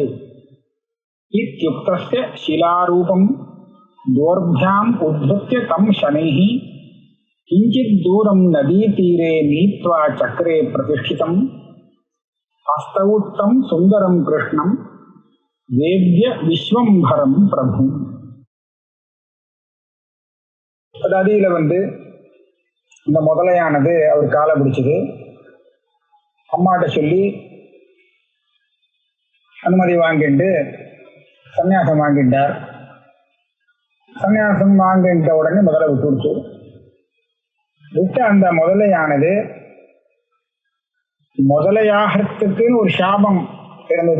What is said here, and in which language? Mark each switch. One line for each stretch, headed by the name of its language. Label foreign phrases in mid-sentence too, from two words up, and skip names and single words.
Sanskrit: इत्युक्तस्य शिलारूपं दोर्भ्याम् उद्धृत्य तं शनैः किञ्चित् दूरं नदीतीरे नीत्वा चक्रे प्रतिष्ठितं हस्तौ तं सुन्दरं कृष्णं वेद्य विश्वम्भरं प्रभुम्.
Tamil: அதாதியில இந்த முதலையானது அவர் காலை பிடிச்சது. அம்மாட்ட சொல்லி அனுமதி வாங்கிட்டு சன்னியாசம் வாங்கிட்டார். சன்னியாசம் வாங்கிட்ட உடனே முதலை விட்டு விட்ட அந்த முதலையானது முதலையாகிறதுக்குன்னு ஒரு சாபம் இருந்தது.